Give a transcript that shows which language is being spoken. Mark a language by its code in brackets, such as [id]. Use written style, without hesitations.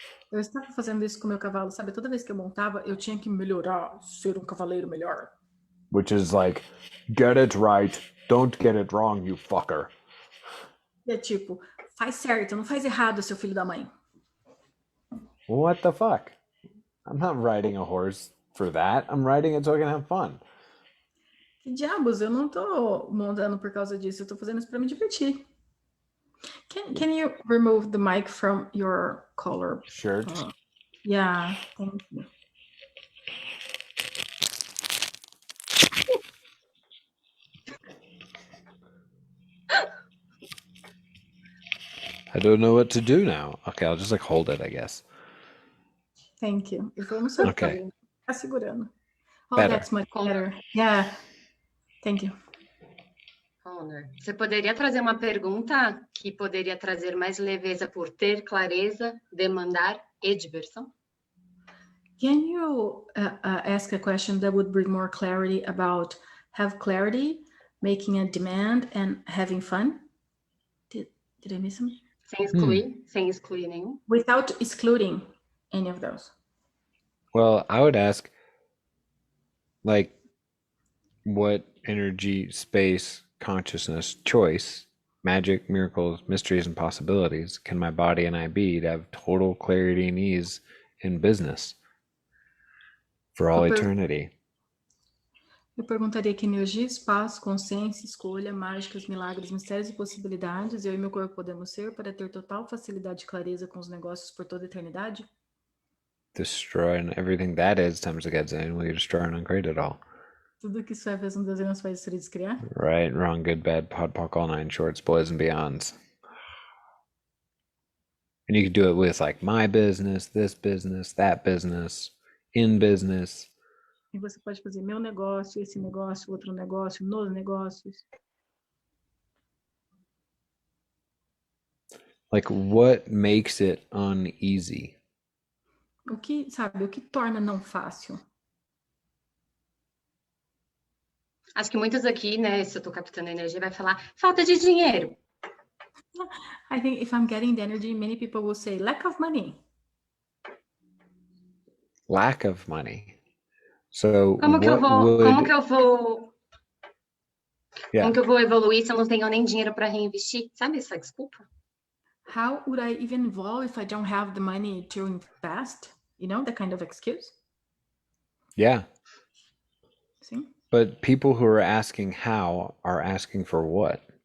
[pt] Eu estava fazendo isso com o meu cavalo, sabe? Toda vez que eu montava, eu tinha que melhorar, ser um cavaleiro melhor. [en] Which is like, get it right, don't get it wrong, you fucker. [pt] E é tipo, faz certo, não faz errado, seu filho da mãe. [en] What the fuck? I'm not riding a horse for that. I'm riding it so I can have fun. [pt] Que diabos, eu não tô montando por causa disso, eu tô fazendo isso para me divertir. [en] Can you remove the mic from your collar? Shirt. Yeah, thank you. I don't know what to do now. Okay, I'll just like hold it, I guess. Thank you. [pt] E vamos só [en] Okay. [pt] ficar segurando. [en] Oh, Better. that's much better. Yeah. Thank you. [pt] Honor, você poderia trazer uma pergunta que poderia trazer mais leveza por ter clareza, demandar e diversão? [en] Can you ask a question that would bring more clarity about have clarity, making a demand, and having fun? Did I miss something? [pt] Sem excluir nenhum. [en] Without excluding any of those. Well, I would ask, like, what energy, space, consciousness, choice, magic, miracles, mysteries, and possibilities can my body and I be to have total clarity and ease in business for all eternity? [pt] Eu perguntaria que energia, espaço, consciência, escolha, mágicas, milagres, mistérios e possibilidades eu e meu corpo podemos ser para ter total facilidade e clareza com os negócios por toda a eternidade? [en] Destroying everything that is times the godzillion, will you destroy and uncreate it all? [pt] Tudo que isso é vezes um desenho nos faz seres criar? [en] Right, wrong, good, bad, pod, poc, all nine shorts, boys and beyonds. And you could do it with like my business, this business, that business, in business. [pt] E você pode fazer meu negócio, esse negócio, outro negócio, nos negócios. [en] Like, what makes it uneasy? [pt] O que, sabe, o que torna não fácil? Acho que muitos aqui, né, se eu tô captando energia, vai falar falta de dinheiro. [en] I think if I'm getting the energy, many people will say lack of money. Lack of money. So [pt] Como que eu vou evoluir se eu não tenho nem dinheiro para reinvestir? Sabe essa desculpa? [en] How would I even evolve if I don't have the money to invest? You know, that kind of excuse? Yeah. [pt] Sim. [en] But people who are asking how are asking for what?